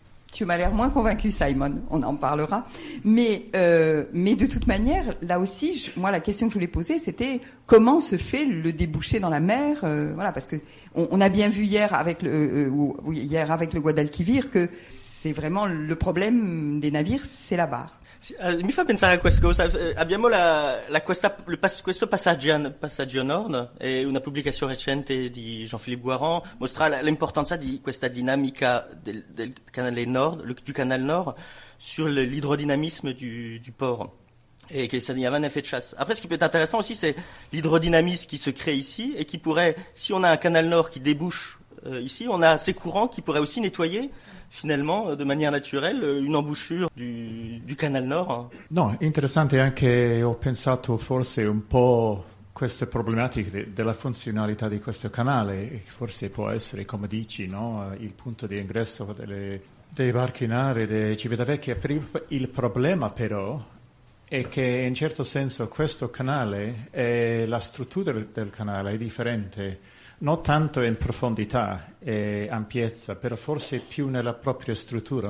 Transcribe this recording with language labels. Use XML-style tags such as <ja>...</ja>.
<fr>Tu m'as l'air moins convaincu, Simon, on en parlera. Mais de toute manière, là aussi, moi, la question que je voulais poser, c'était comment se fait le débouché dans la mer, voilà, parce qu'on a bien vu hier avec le Guadalquivir que c'est vraiment le problème des navires, c'est la barre.</fr> <it>Mi fa pensare a questa cosa. Abbiamo questo passaggio a nord, è una pubblicazione recente di Jean-Philippe Guaran, mostra l'importanza di questa dinamica del canale nord,</it> <fr>du canal nord,</fr> <it>sull'idrodinamismo</it> <fr>du port. Et que ça y avait un effet de chasse. Après, ce qui peut être intéressant aussi, c'est l'hydrodynamisme qui se crée ici et qui pourrait, si on a un canal nord qui débouche ici, on a ces courants qui pourraient aussi nettoyer finalement, de manière naturelle, une embouchure du canal nord.</fr> <it>Non, intéressant, et anche ho pensato forse un po' queste problématiques della funzionalità di questo canale, forse può essere, come dici, no, il punto di ingresso dei barchi in aree di Civitavecchia. Il problema però è che in certo senso questo canale, e la struttura del canale è differente, non tanto in profondità e ampiezza, però forse più nella propria struttura.</it>